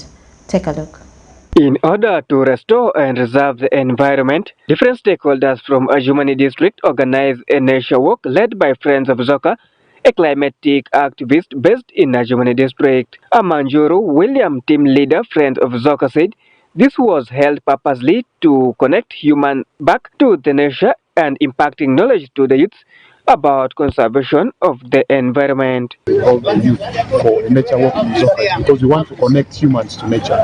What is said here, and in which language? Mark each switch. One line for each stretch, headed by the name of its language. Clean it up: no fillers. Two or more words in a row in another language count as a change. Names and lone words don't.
English: Take a look. In order to restore and reserve the environment, different stakeholders from Ajumani district organized a nature walk led by Friends of Zoka, a climatic activist based in Ajumani district. Amanjuru William, team leader, Friends of Zoka, said this was held purposely to connect humans back to the nature and impacting knowledge to the youth about conservation of the environment. Of the youth for a nature walk in Zoka because we want to connect humans to nature.